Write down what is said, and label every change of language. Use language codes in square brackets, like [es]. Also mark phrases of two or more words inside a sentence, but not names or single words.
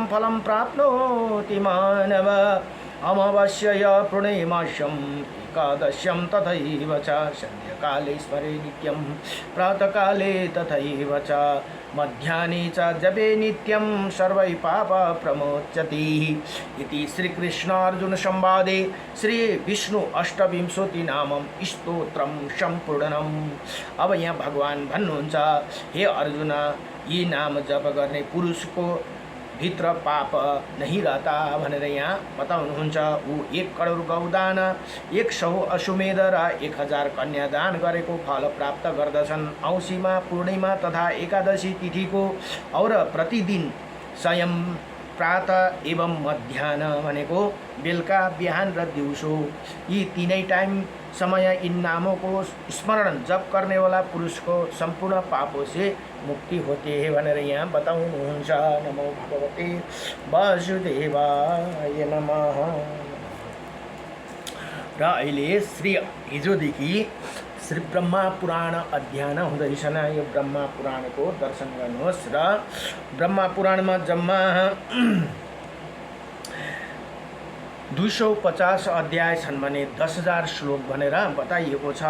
[sa] फलं प्राप्नोति मानव अमावास्यय पूर्णिमास्यम् एकादश्यं तथैव च सन्ध्याकाले स्मरे नित्यं प्रातःकाले तथैव च मध्याह्ने च जपे नित्यं सर्वै पाप प्रमोच्यति इति श्रीकृष्णार्जुन संवादे श्री विष्णु अष्टविंशति नामं स्तोत्रम संपूर्णम्। [ne] अब यहाँ भगवान भन्नुहुन्छ हे अर्जुन यी नाम जप गर्ने पुरुषको भित्र पाप [hi] नहीं रहता [ne] भनेर यहाँ बताउनुहुन्छ। ऊ 1 करोड गौदान 100 अश्वमेध र 1000 कन्यादान गरेको फल प्राप्त गर्दछन्। औँसीमा पूर्णिमा तथा एकादशी तिथिको और प्रतिदिन स्वयं प्रातः एवं मध्याह्न भनेको बेलुका बिहान र दिउँसो यी तीनै टाइम समय [hi] इन नामों को स्मरण जप करने वाला पुरुष को संपूर्ण पापों से मुक्ति होती है [ne] भनेर यहाँ बताउनुहुन्छ। [sa] नमो भगवते वासुदेवाय नमः। [ne] र अहिले श्री हिजोदेखि श्री ब्रह्मा पुराण अध्ययन हुँदैछन्। यो ब्रह्मा पुराणको दर्शन गर्नुहोस्। र ब्रह्मा पुराणमा जम्मा 250 अध्याय छन् भने 10,000 श्लोक भनेर बताइएको छ।